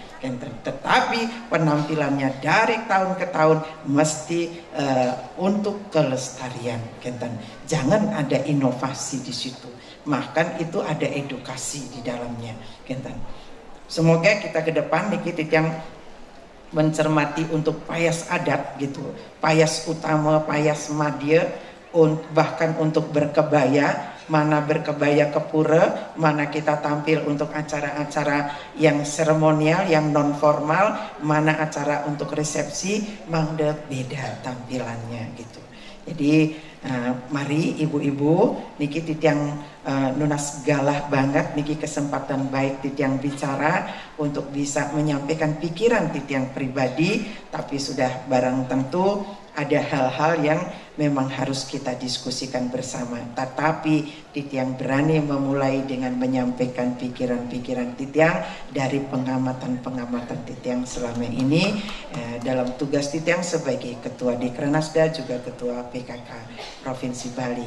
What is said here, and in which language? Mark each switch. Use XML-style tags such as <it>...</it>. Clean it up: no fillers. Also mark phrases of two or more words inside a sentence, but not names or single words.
<id>Tetapi penampilannya dari tahun ke tahun mesti untuk kelestarian. Jangan ada inovasi di situ, bahkan itu ada edukasi di dalamnya. Semoga kita ke depan dikit yang mencermati untuk payas adat gitu, payas utama, payas madya, bahkan untuk berkebaya, mana berkebaya ke pura, mana kita tampil untuk acara-acara yang seremonial, yang non formal, mana acara untuk resepsi, mangda beda tampilannya gitu. Jadi mari ibu-ibu</id> <ban>niki titiang nunas galah</ban> <id>banget niki kesempatan baik titiang bicara untuk bisa menyampaikan pikiran titiang pribadi, tapi sudah barang tentu ada hal-hal yang memang harus kita diskusikan bersama. Tetapi titiang berani memulai dengan menyampaikan pikiran-pikiran titiang dari pengamatan-pengamatan titiang selama ini dalam tugas titiang sebagai ketua Dikranasda juga ketua PKK Provinsi Bali.</id>